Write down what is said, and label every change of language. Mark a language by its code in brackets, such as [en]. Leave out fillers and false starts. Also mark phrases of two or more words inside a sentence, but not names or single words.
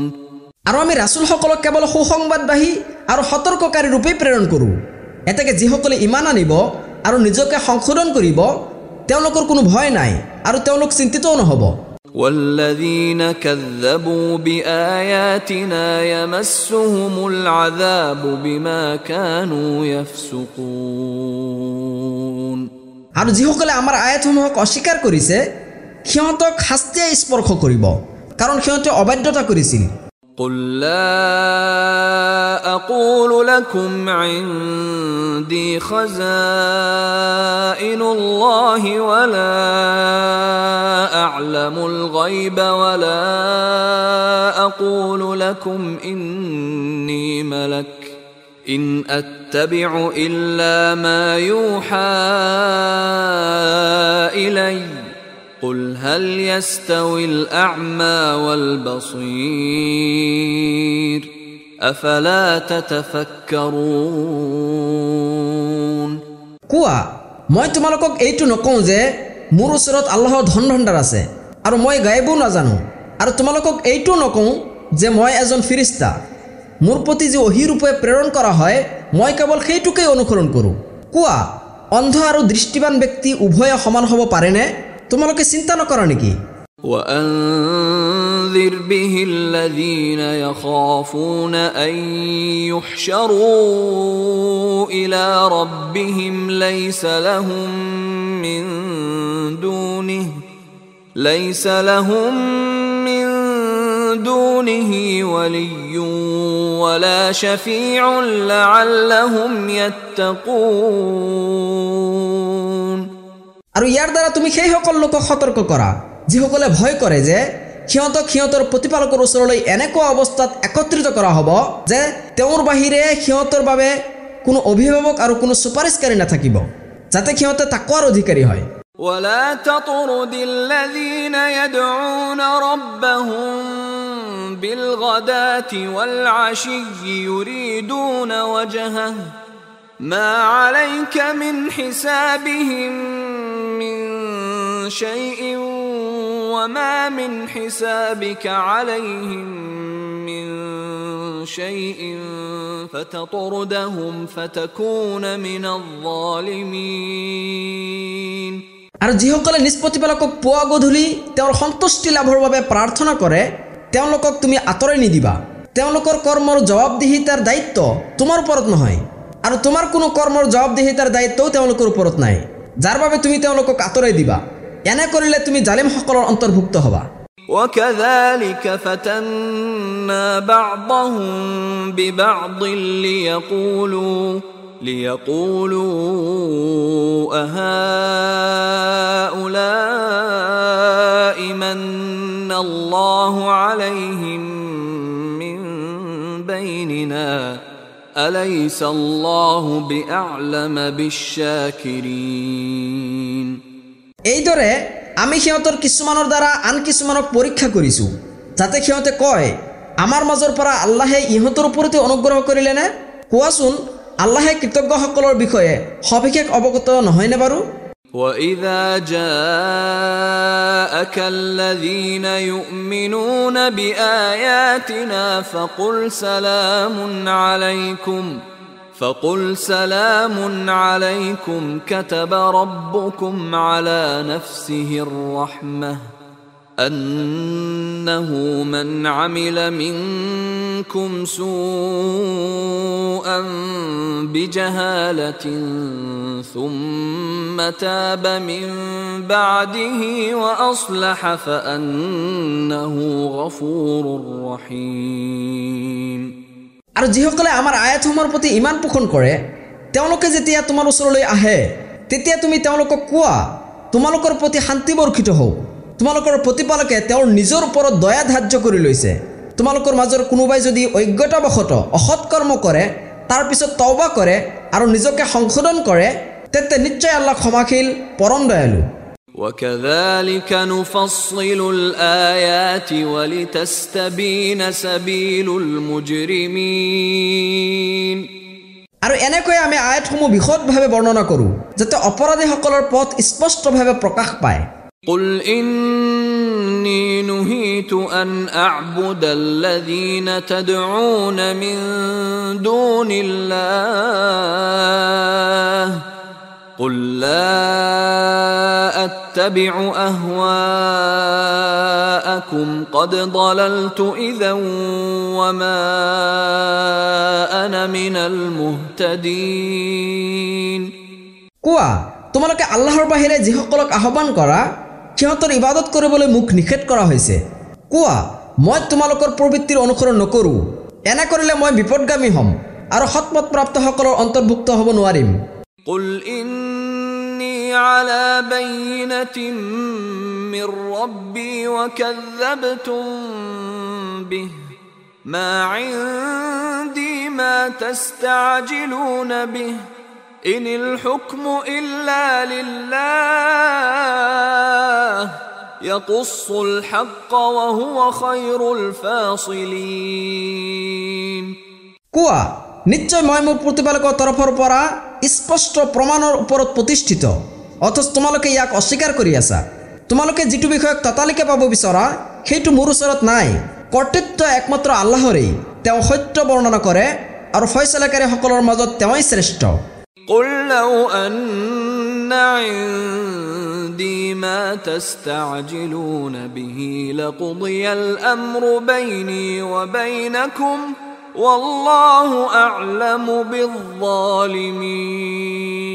[as] আৰু আমি ৰাসূলসকলক কেৱল সুসংবাদবাহী আৰু সতৰ্ককাৰী ৰূপে প্ৰেৰণ কৰোঁ এতেকে যিসকলে ঈমান আনিব আৰু নিজকে সংশোধন কৰিব তেওঁলোকৰ কোনো ভয় নাই আৰু তেওঁলোক চিন্তিতও নহব [ar] والذين كذبوا بآياتنا يمسهم العذاب بما كانوا يفسقون [as] আৰু যিসকলে আমাৰ আয়াতসমূহক অস্বীকাৰ কৰিছে সিহঁতক শাস্তিয়ে স্পৰ্শ কৰিব কাৰণ সিহঁতে অবাধ্যতা কৰিছিল [ar] قل لا أقول لكم عندي خزائن الله ولا أعلم الغيب ولا أقول لكم إني ملك إن أتبع إلا ما يوحى إلي قل هل يستوي الأعمى والبصير أفلا تتفكرون [as] কোৱা মই তোমালোকক এইটো নকওঁ যে মোৰ ওচৰত আল্লাহৰ ধন ভণ্ডাৰ আছে আৰু মই গায়বো নাজানো আৰু তোমালোকক এইটো নকওঁ যে মই এজন ফিৰিস্তা মোৰ প্ৰতি যে ওহী ৰূপে প্ৰেৰণ কৰা হয় মই কেৱল সেইটোকে অনুসৰণ কৰোঁ কোৱা অন্ধ আৰু দৃষ্টিবান ব্যক্তি উভয়ে সমান হ'ব পাৰেনে তোমালোকে চিন্তা নকৰা নেকি [ar] وأنذر به الذين يخافون أن يحشروا إلى ربهم ليس لهم من ليس لهم من دونه ولي ولا شفيع لعلهم يتقون [as] আৰু ইয়াৰ দ্বাৰা তুমি সেই সকল লোকক সতৰ্ক কৰা যিসকলে ভয় কৰে যে সিহঁতৰ প্ৰতিপালকৰ ওচৰলৈ এনেকুৱা অৱস্থাত একত্ৰিত কৰা হ'ব যে তেওঁৰ বাহিৰে সিহঁতৰ বাবে কোনো অভিভাৱক আৰু কোনো সুপাৰিশকাৰী নাথাকিব যাতে সিহঁতে তাকৱাৰ অধিকাৰী হয় [ar] ولا تطرد الذين يدعون ربهم بالغداة والعشي يريدون وجهه ما عليك من حسابهم من شيء وما من حسابك عليهم من شيء فتطردهم فتكون من الظالمين [as] আৰু যিসকলে নিষ্পত্তিপালকক পুৱা গধূলি তেওঁৰ সন্তুষ্টি লাভৰ বাবে প্ৰাৰ্থনা কৰে তেওঁলোকক তুমি আঁতৰাই নিদিবা তেওঁলোকৰ কৰ্মৰ জবাবদিহিতাৰ দায়িত্ব তোমাৰ ওপৰত নহয় আৰু তোমাৰ কোনো কৰ্মৰ জবাবদিহিতাৰ দায়িত্বও তেওঁলোকৰ ওপৰত নাই যাৰ বাবে তুমি তেওঁলোকক আঁতৰাই দিবা এনে কৰিলে তুমি জালিমসকলৰ অন্তৰ্ভুক্ত হ'বা [ar] وكذلك فتنا بعضهم ببعض ليقولوا أهؤلاء من الله عليهم من بيننا أليس الله بأعلم بالشاكرين [as] এইদৰে আমি সিহঁতৰ কিছুমানৰ দ্বাৰা আন কিছুমানক পৰীক্ষা কৰিছো যাতে সিহঁতে কয় আমাৰ মাজৰ পৰা আল্লাহে ইহঁতৰ ওপৰতে অনুগ্ৰহ কৰিলে নে কোৱাচোন আল্লাহে কৃতজ্ঞসকলৰ বিষয়ে সবিশেষ অৱগত নহয় নে বাৰু [ar] وَإِذَا جَاءَكَ الَّذِينَ يُؤْمِنُونَ بِآيَاتِنَا فقل سلام عليكم كتب ربكم على نفسه الرحمة أنه من عمل منكم سوءا بجهالة ثم تاب من بعده وأصلح فأنه غفور رحيم [as] আৰু যিসকলে আমাৰ আয়াতসমূহৰ প্ৰতি ইমান পোষণ কৰে তেওঁলোকে যেতিয়া তোমাৰ ওচৰলৈ আহে তেতিয়া তুমি তেওঁলোকক কোৱা তোমালোকৰ প্ৰতি শান্তি বৰ্ষিত হওক তোমালোকৰ প্ৰতিপালকে তেওঁৰ নিজৰ ওপৰত দয়া ধাৰ্য কৰি লৈছে তোমালোকৰ মাজৰ কোনোবাই যদি অজ্ঞতাবশত অসৎ কৰ্ম কৰে তাৰ পিছত তওবা কৰে আৰু নিজকে সংশোধন কৰে তেন্তে নিশ্চয় আল্লাহ ক্ষমাশীল পৰম দয়ালু [ar] وكذلك نفصل الآيات ولتستبين سبيل المجرمين [as] আৰু এনেকৈ আমি আয়াতসমূহ বিশদভাৱে বৰ্ণনা কৰোঁ যাতে অপৰাধীসকলৰ পথ স্পষ্টভাৱে প্ৰকাশ পায় [ar] قل إني نهيت أن أعبد الذين تدعون من دون الله قل لا أتبع أهواءكم قد ضللت إذا وما أنا من المهتدين [as] কোৱা তোমালোকে আল্লাহৰ বাহিৰে যিসকলক আহ্বান কৰা সিহঁতৰ ইবাদত কৰিবলৈ মুখ নিষেধ কৰা হৈছে কোৱা মই তোমালোকৰ প্ৰবৃত্তিৰ অনুসৰণ নকৰোঁ এনে কৰিলে মই বিপদগামী হ'ম আৰু সৎপথ প্ৰাপ্তসকলৰ অন্তৰ্ভুক্ত হ'ব নোৱাৰিম [ar] قل إني على بينة من ربي وكذبتم به ما عندي ما تستعجلون به إن الحكم إلا لله يقص الحق وهو خير الفاصلين [as] কোৱা নিশ্চয় মই মোৰ প্ৰতিপালকৰ তৰফৰ পৰা স্পষ্ট প্ৰমাণৰ ওপৰত প্ৰতিষ্ঠিত অথচ তোমালোকে ইয়াক অস্বীকাৰ কৰি আছা তোমালোকে যিটো বিষয়ক ততালিকে পাব বিচৰা সেইটো মোৰ ওচৰত নাই কৰ্তৃত্ব একমাত্ৰ আল্লাহৰেই তেওঁ সত্য বৰ্ণনা কৰে আৰু ফয়সালাকাৰীসকলৰ মাজত তেওঁই শ্ৰেষ্ঠ [ar] قل لو أن عندي ما تستعجلون به لقضي الأمر بيني وبينكم والله أعلم بالظالمين